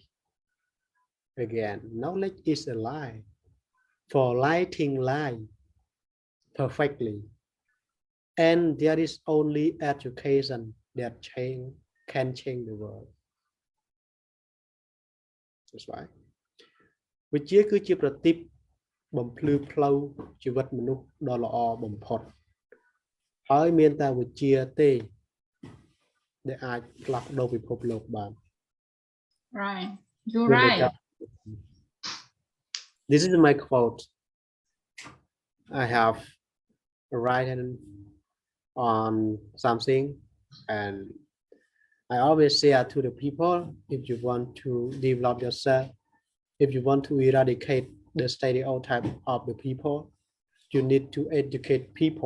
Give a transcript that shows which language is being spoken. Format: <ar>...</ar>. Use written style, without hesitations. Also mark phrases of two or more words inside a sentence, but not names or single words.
<en>Again, knowledge is a lie for lighting lie perfectly. And there is only education that can change the world. That's right.</en> <km>វិជ្ជាគឺជាប្រទីបបំភ្លឺផ្លូវជីវិតមនុស្សដ៏ល្អបំផុតហើយមានតែវិជ្ជាទេដែលអាចផ្លាស់ប្ដូរពិភពលោកបាន</km> <en>Right, you're right. This is my quote. I have written on something, and I always say to the people, if you want to develop yourself, if you want to eradicate the stereotype of the people, you need to educate people.</en>